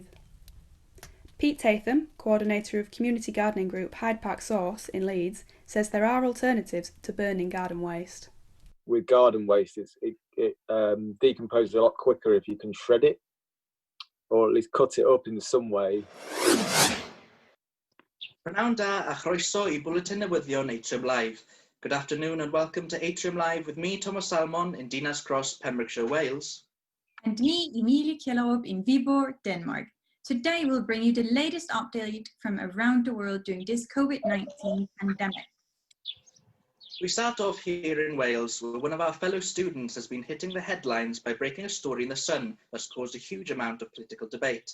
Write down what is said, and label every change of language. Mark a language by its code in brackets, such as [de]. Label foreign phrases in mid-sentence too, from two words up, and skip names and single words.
[en] Pete Tatham, coordinator of community gardening group Hyde Park Source in Leeds, says there are alternatives to burning garden waste. With garden waste, it decomposes a lot quicker if you can shred it, or at least cut it up in some way. [cy] Prynawn da a chroeso I Bwletin Newyddion Atrium Live. [en] Good afternoon and welcome to Atrium Live with me, Thomas Salmon, in Dinas Cross, Pembrokeshire, Wales. And me, Emilia Kjellop, in Viborg, Denmark. Today we'll bring you the latest update from around the world during this COVID-19 pandemic. We start off here in Wales, where one of our fellow students has been hitting the headlines by breaking a story in The Sun that's caused a huge amount of political debate.